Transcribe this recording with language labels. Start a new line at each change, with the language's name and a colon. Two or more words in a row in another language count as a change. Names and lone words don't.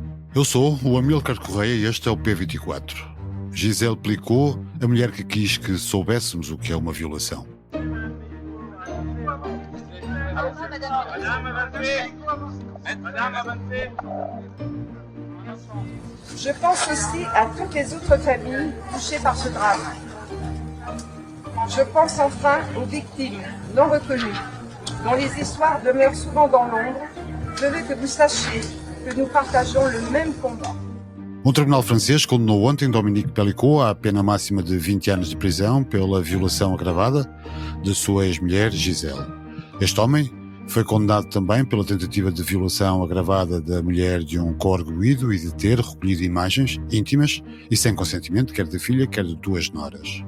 Portuguese: Eu sou o Amílcar Correia e este é o P24. Gisele Plicot, a mulher que quis que soubéssemos o que é uma violação.
French: Je pense aussi à toutes les autres familles touchées par ce drame. Je pense enfin aux victimes non reconnues, dont les histoires demeurent souvent dans l'ombre. Je veux que vous sachiez que nous partageons le même combat.
Portuguese: Um tribunal francês condenou ontem Dominique Pellicot à pena máxima de 20 anos de prisão pela violação agravada de sua ex-mulher Gisele. Este homem foi condenado também pela tentativa de violação agravada da mulher de um coarguido e de ter recolhido imagens íntimas e sem consentimento, quer da filha, quer de duas noras.